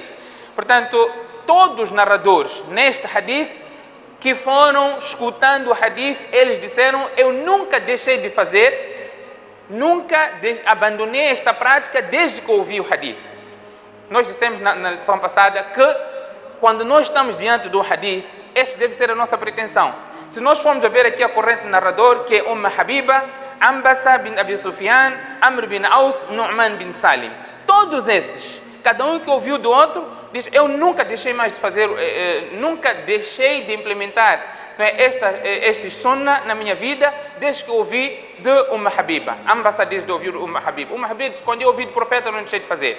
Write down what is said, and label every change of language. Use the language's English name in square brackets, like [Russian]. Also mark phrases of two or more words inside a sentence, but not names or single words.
[Portuguese] Portanto, todos os narradores neste hadith que foram escutando o hadith, eles disseram: eu nunca deixei de fazer, nunca abandonei esta prática desde que ouvi o hadith. Nós dissemos na lição passada que quando nós estamos diante do hadith, esta deve ser a nossa pretensão. Se nós formos a ver aqui a corrente narrador, que é Habiba, Ambasa bin Abi Sufyan, Amr bin Aus, Nu'man bin Salim, todos esses, cada um que ouviu do outro, diz: eu nunca deixei mais de fazer, nunca deixei de implementar este sunnah na minha vida, desde que ouvi de Habiba. Ambasa diz de ouvir Habiba. Habiba diz: quando eu ouvi do profeta, não deixei de fazer.